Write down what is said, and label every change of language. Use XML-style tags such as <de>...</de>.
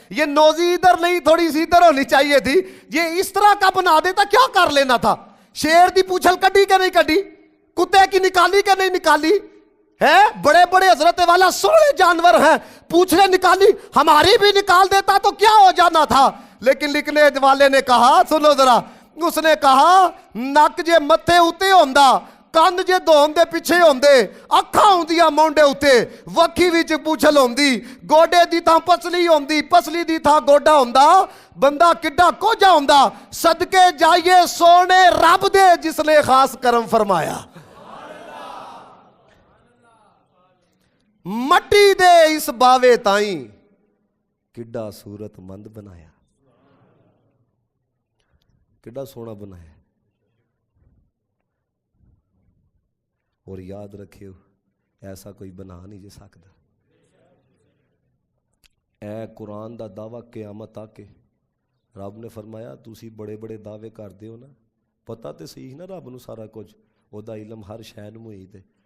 <ur>یہ نوزی ادھر نہیں, تھوڑی سی ادھر ہونی چاہیے تھی. یہ اس طرح کا بنا دیتا, کیا کر لینا تھا.</ur> <pa>شیر دی پوچھل کڈی کہ نہیں کڈی,</pa> <ur>کتے کی نکالی کہ نہیں نکالی ہے. بڑے بڑے حضرت والا سونے جانور ہیں, پوچھلے نکالی, ہماری بھی نکال دیتا تو کیا ہو جانا تھا. لیکن لکھنے والے نے کہا, سنو ذرا,</ur> <pa>اس نے کہا نک جے متھے اتے ہوندا, کان جے دھون دے پیچھے ہوندے, اکھاں ہوندیاں مونڈے اتے, وکھی وچ پوچھل ہوندی, گوڈے دی تھاں پسلی ہوندی, پسلی دی تھاں گوڈا ہوندا, بندہ کڈا کوجا ہوندا. صدقے جائیے سونے رب دے جس نے خاص کرم فرمایا. مٹی دے اس باوے تائیں کڈا صورت مند بنایا, کڈا سونا بنایا.</pa> <ur>اور یاد رکھیو ایسا کوئی بنا نہیں جے سکتا.</ur> <pa>اے قرآن دا دعویٰ قیامت آ کے رب نے فرمایا تسی بڑے بڑے دعوے کر دیو نا, پتہ تے صحیح نا رب نو سارا کچھ, او دا علم ہر شے نوں محیط ہے.</pa>